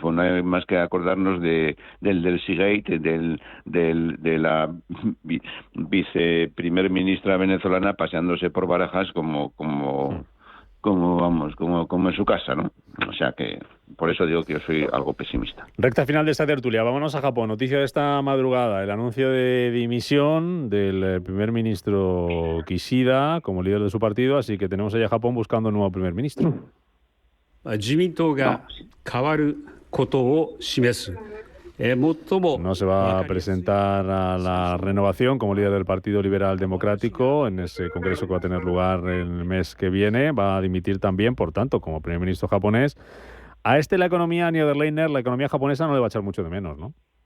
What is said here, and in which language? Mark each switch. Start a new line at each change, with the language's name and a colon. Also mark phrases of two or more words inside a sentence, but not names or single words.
Spanish: No hay más que acordarnos del Seagate, de la viceprimer ministra venezolana paseándose por Barajas como en su casa, ¿no? O sea que por eso digo que yo soy algo pesimista. Recta final de esta tertulia. Vámonos a Japón. Noticia de esta madrugada. El anuncio de dimisión del primer ministro Kishida como líder de su partido. Así que tenemos allá a Japón buscando un nuevo primer ministro.
Japanese: 自民党が変わることを示す
Spanish: No se va a presentar a la renovación como líder del Partido Liberal Democrático en ese congreso que va a tener lugar el mes que viene. Va a dimitir también, por tanto, como primer ministro japonés. A la economía, Niederlechner, la economía japonesa no le va a echar mucho de menos, ¿no?